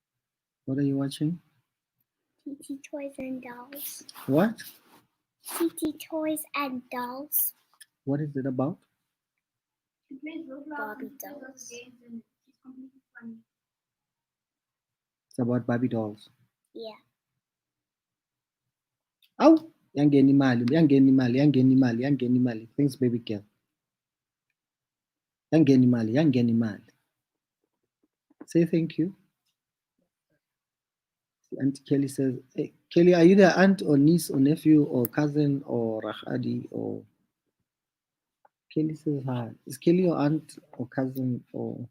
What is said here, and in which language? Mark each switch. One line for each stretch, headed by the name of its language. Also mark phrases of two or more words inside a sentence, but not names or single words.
English: What are you watching? TT Toys and Dolls. What? TT Toys and Dolls. What is it about? Barbie dolls. It's about Barbie dolls. Yeah.
Zulu: Aw, yangena imali, yangena imali, yangena imali, yangena imali.
English: Thanks, baby girl.
Zulu: Yangena imali, yangena imali.
English: Say thank you. Auntie Kelly says, hey, Kelly, are you the aunt or niece or nephew or cousin or Rahadi or Kelly says hi. Is Kelly your aunt or cousin or